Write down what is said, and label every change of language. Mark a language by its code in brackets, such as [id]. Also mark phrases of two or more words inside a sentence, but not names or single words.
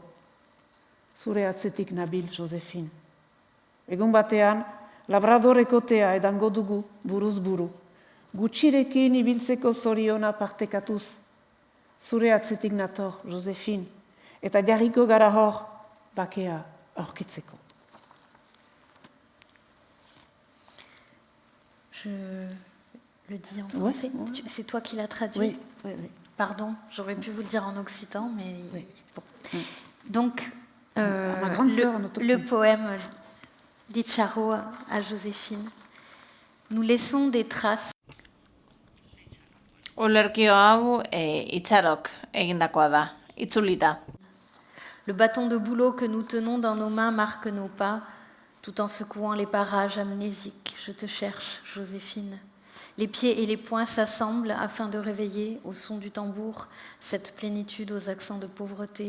[eu] Zure atzetik nabil, Joséphine. Egun batean, labradorekotea edango dugu buruz buru. Gutxirekin ibiltzeko zoriona partekatuz. Zure atzetik nator, Joséphine. Eta jarriko gara hor, bakea aurkitzeko. [fr] Je le dis en français. Ouais. C'est toi qui l'as traduit. Oui. Pardon, j'aurais pu vous le dire en occitan, mais Oui. bon. Donc, Ma grande sœur en autochtone. le poème d'Icharo à Joséphine. Nous laissons des traces. [eu] Olerkio hau itxarok egindakoa da, itzulita. [fr] Le bâton de boulot que nous tenons dans nos mains marque nos pas, tout en secouant les parages amnésiques. Je te cherche, Joséphine. Les pieds et les poings s'assemblent afin de réveiller, au son du tambour, cette plénitude aux accents de pauvreté.